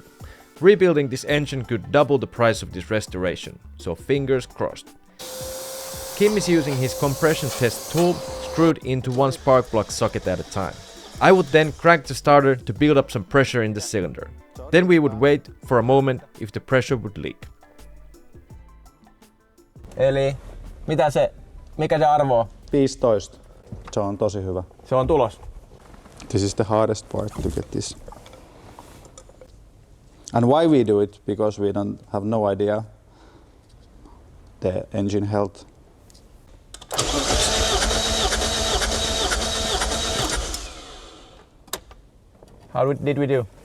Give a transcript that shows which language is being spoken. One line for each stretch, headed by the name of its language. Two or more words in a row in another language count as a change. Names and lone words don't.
English: Rebuilding this engine could double the price of this restoration, so fingers crossed. Kim is using his compression test tool screwed into one spark plug socket at a time. I would then crank the starter to build up some pressure in the cylinder. Then we would wait for a moment if the pressure would leak.
Finnish: Eli mikä se arvo on? 15. Se on tosi hyvä. Se on tulos.
English: This is the hardest part to get this. And why we do it? Because we don't have no idea the engine health. How did we do?